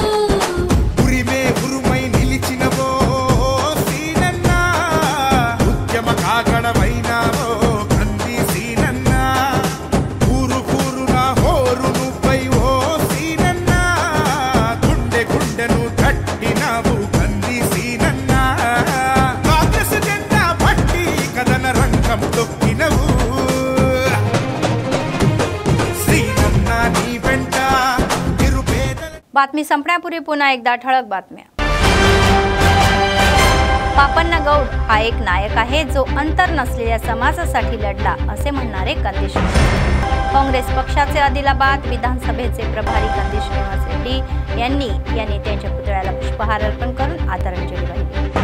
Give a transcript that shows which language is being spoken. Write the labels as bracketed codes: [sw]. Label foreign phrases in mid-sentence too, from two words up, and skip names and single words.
[te] ఉరిమే ఉరుమై నిలిచినవో సీనన్న, ఉద్యమ కాగడమైనావో కంది సీనన్న, ఊరు ఊరున హోరు నువ్వై ఓ సీనన్న, గుండె గుండెను కట్టినావు కంది సీనన్న, కాంగ్రెస్ జెండా పట్టి కదన రంగం తొక్కినవు, శ్రీనన్న నీ వెంట [mr] बातमी संपण्यापूर्वी पुन्हा एकदा ठळक बातम्या। पापण्णा गौड हा एक नायक आहे जो अंतर नसलेल्या समाजासाठी लढला असे म्हणणारे कंदी श्रीनिवास। काँग्रेस पक्षाचे आदिलाबाद विधानसभेचे प्रभारी कंदी श्रीनिवास रेड्डी यांनी या नेत्यांच्या पुतळ्याला पुष्पहार अर्पण करून आदरांजली वाहिली।